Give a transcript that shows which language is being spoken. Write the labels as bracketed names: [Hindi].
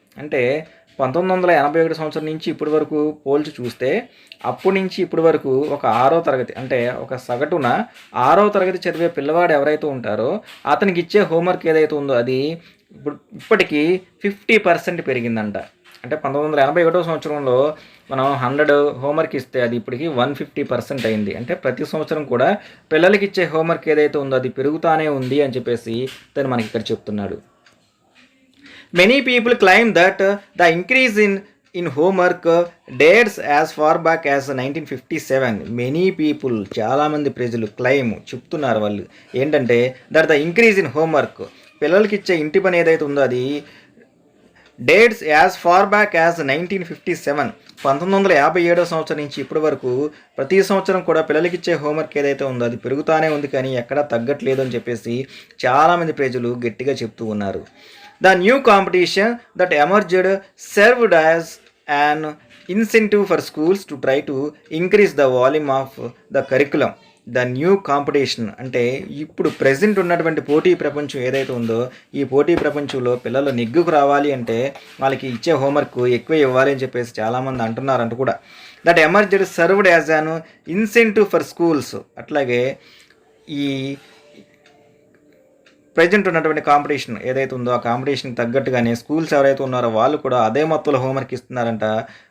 [Telugu] అంటే 1981 సంవత్సరం నుంచి ఇప్పటి వరకు పోల్చి చూస్తే అప్పటి నుంచి ఇప్పటి వరకు ఒక 6వ తరగతి అంటే ఒక సగటున 6వ తరగతి చదివే పిల్లవాడు ఎవరైతే ఉంటారో అతనికి ఇచ్చే హోంవర్క్ ఏదైతే ఉందో అది ఇప్పటికీ 50% పెరిగిందంట. అంటే 1981 సంవత్సరంలో మనం 100 హోంవర్క్ ఇస్తే అది ఇప్పటికి 150% అయింది. అంటే ప్రతి సంవత్సరం కూడా పిల్లలకి ఇచ్చే హోంవర్క్ ఏదైతే ఉందో అది పెరుగుతానే ఉంది అని చెప్పేసి తను మనకి ఇక్కడ చెప్తున్నాడు. [English] Many people claim that the increase in homework dates as far back as 1957. Many people, [Telugu] చాలామంది ప్రజలు చెప్తున్నారు వాళ్ళు ఏంటంటే [English] that the increase in homework [Telugu] పిల్లలకి ఇచ్చే ఇంటి పని ఏదైతే ఉందో అది [English] Dates as far back as 1957. [Telugu] 1957 సంవత్సరం నుంచి ఇప్పటి వరకు ప్రతి సంవత్సరం కూడా పిల్లలకి ఇచ్చే హోంవర్క్ ఏదైతే ఉందో అది పెరుగుతానే ఉంది కానీ ఎక్కడా తగ్గట్లేదు అని చెప్పేసి చాలామంది ప్రజలు గట్టిగా చెప్తూ ఉన్నారు. [English] The new competition that emerged served as an incentive for schools to try to increase the volume of the curriculum. The new competition [Telugu] అంటే ఇప్పుడు ప్రెజెంట్ ఉన్నటువంటి పోటీ ప్రపంచం ఏదైతే ఉందో ఈ పోటీ ప్రపంచంలో పిల్లలు నెగ్గుకు రావాలి అంటే వాళ్ళకి ఇచ్చే హోంవర్క్ ఎక్కువ ఇవ్వాలి అని చెప్పేసి చాలామంది అంటున్నారంట కూడా. [English] That emerged served as an incentive for schools. [Telugu] అట్లాగే ఈ ప్రజెంట్ ఉన్నటువంటి కాంపిటీషన్ ఏదైతే ఉందో ఆ కాంపిటీషన్కి తగ్గట్టుగానే స్కూల్స్ ఎవరైతే ఉన్నారో వాళ్ళు కూడా అదే మొత్తంలో హోంవర్క్ ఇస్తున్నారంట.